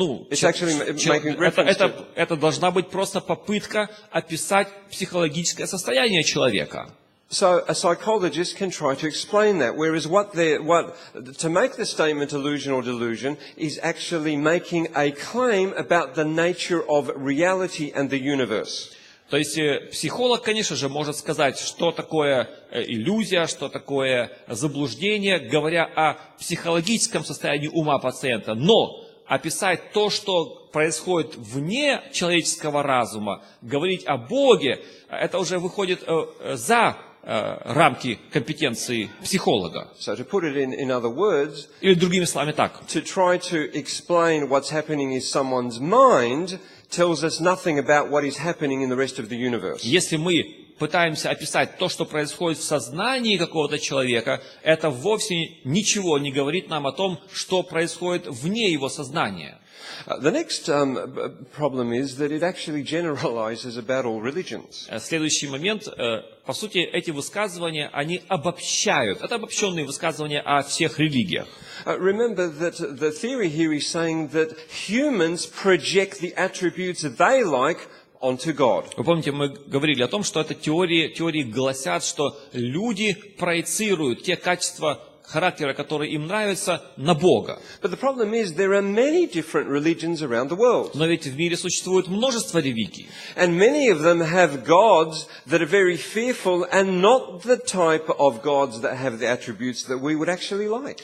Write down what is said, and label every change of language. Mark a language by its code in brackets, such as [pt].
[en] It's actually making reference to... [ru] это должна быть просто попытка описать психологическое состояние человека. [en] So a psychologist can try to explain that, whereas to make the statement illusion or delusion is actually making a claim about the nature of reality and the universe. [ru] То есть психолог, конечно же, может сказать, что такое иллюзия, что такое заблуждение, говоря о психологическом состоянии ума пациента. Но описать то, что происходит вне человеческого разума, говорить о Боге, это уже выходит за рамки компетенции психолога. [en] So to put it in other words, [ru] или другими словами так. [en] To try to explain what's happening in someone's mind tells us nothing about what is happening in the rest of the universe. [ru] Если мы пытаемся описать то, что происходит в сознании какого-то человека, это вовсе ничего не говорит нам о том, что происходит вне его сознания. [en] The next problem is that it actually generalizes about all religions. [ru] Следующий момент, по сути, эти высказывания, они обобщают. Это обобщенные высказывания о всех религиях. [en] Remember that the theory here is saying that humans project the attributes they like onto God. [ru] Вы помните, мы говорили о том, что это теории гласят, что люди проецируют те качества характера, которые им нравятся, на Бога. [en] But the problem is there are many different religions around the world. [ru] Но ведь в мире существует множество религий. [en] And many of them have gods that are very fearful and not the type of gods that have the attributes that we would actually like.